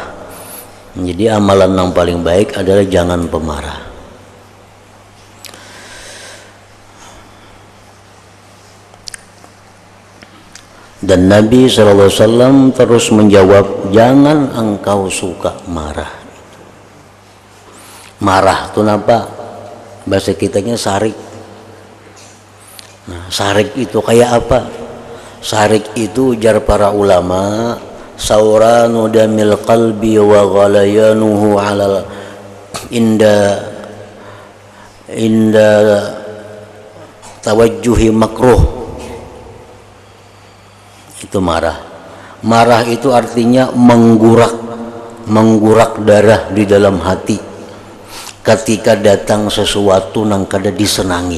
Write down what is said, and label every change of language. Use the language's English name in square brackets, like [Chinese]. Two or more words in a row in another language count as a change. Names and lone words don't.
[Banjar] Jadi amalan yang paling baik adalah jangan pemarah. Dan Nabi SAW terus menjawab, jangan engkau suka marah. Marah itu apa? Bahasa kitanya sarik. Nah, sarik itu kayak apa? Sarik itu ujar para ulama, [Arabic] ثوران دم القلب وغليانه على عند توجه مكروه. [Banjar] Itu marah. Marah itu artinya menggurak darah di dalam hati ketika datang sesuatu nang kada disenangi.